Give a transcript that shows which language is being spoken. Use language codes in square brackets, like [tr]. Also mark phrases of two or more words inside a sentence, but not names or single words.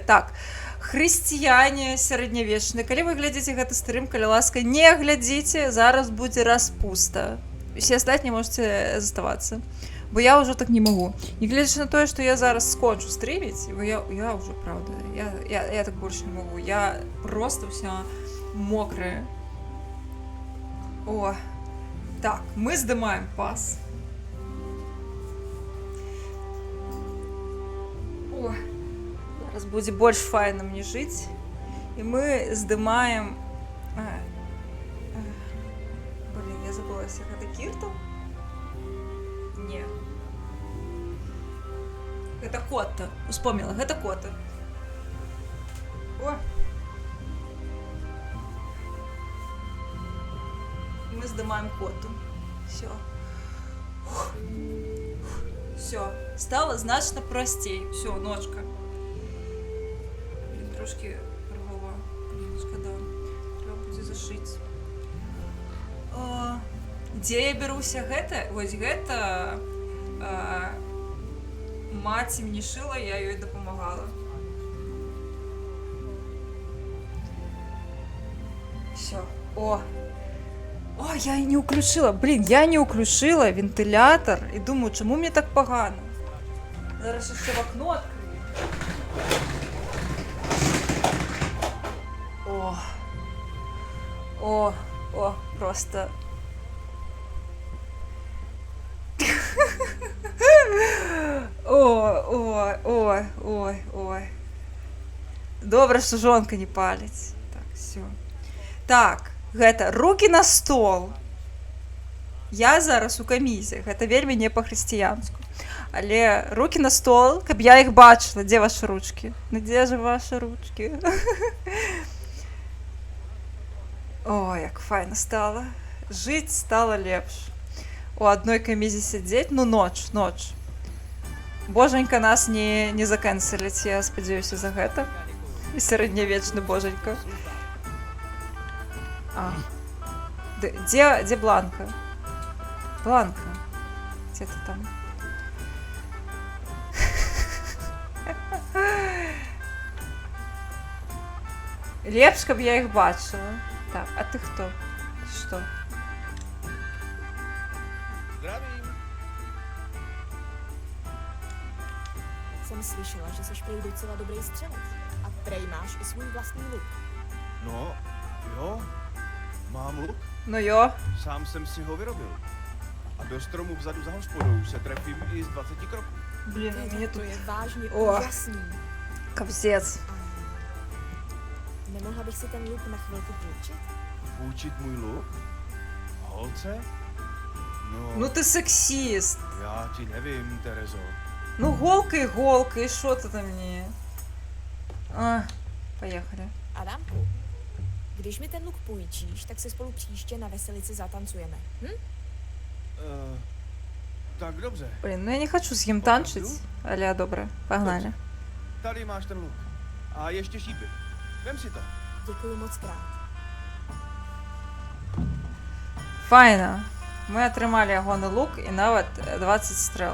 [be] Так, хрысціяне сярэднявечныя, калі вы глядзіце гэты стрым, калі ласка, не глядзіце, зараз будзе распуста. Усе астатнія можете заставацца. Бо я ўжо так не магу. Не глядзячы на тое, што я зараз скончу стрыміць, бо я ўжо, правда, я так больш не магу. Я просто вся мокрая. О, так, мы здымаем пас. О, зараз будзе больш файна мне жыць. І мы здымаем... Блін, я забылася, гэта Кіртл? Не. Гэта Котта. Успомнила, гэта Котта. О! Мы здымаем Котту. [uk] Все. Все. Стало значно простей. Все, ночка. [be] Блин, трошки рвала. Блин, шкода. Треба будзе зашить. Дзе я бяруся гэта? Вось гэта маці мне шыла, я ёй дапамагала. [ru] Всё. [be] О, я не уключила. Блин, я не уключила вентилятор і думаю, [uk] чому мне так погано? Зараз ще в окно відкрию. О, просто... Ой. Добре, що жонка не паліць. Так, все. [be] Так, гэта руки на стол. Я зараз у камізе, гэта вельмі не па-хрысціянску. Але руки на стол, каб я іх бачыла. Дзе ваши ручки? Ну, дзе же ваши ручки? О, як файна стала. Жыць стала лепш. У адной камізе сядзець, ну ноч. Боженька нас не закэнселіць, я спадзяюся за гэта. І сярэднявечны боженька. А. [ru] Где Бланка? Бланка. [be] Где ты там? Лепш, каб я їх бачила. [uk] Так, а ти хто? Що? [cs] Zdravím. Jsem slyšela, že jsi prej docela dobrý střelec. A prej máš i svůj vlastní luk. No, jo, mám luk. No jo. Sám jsem si ho vyrobil. A do stromu vzadu za hospodou se trefím i z 20 kroků. [uk] Блін, мені [cs] To [uk] тут... [cs] je vážně О, úžasný. [ru] капзец. [cs] Nemohla bych si ten luk na chvilku půjčit? Půjčit můj luk? Holce? No, [uk] Ну ти сексіст. [cs] já ti nevím, Terezo. [uk] Ну голка, і що ти там мені? А, поїхали. [cs] Adamku, když mi ten luk půjčíš, tak se spolu příště na veselici zatancujeme. Hm? Tak dobře. [uk] Блін, ну я не хочу з ним танчить. Але добре, погнали. [cs] Tady máš ten luk. A ještě šípy. Vem si to. Děkuju moc krát. [uk] Файно. Ми отримали ягоний лук і навіть 20 стрел.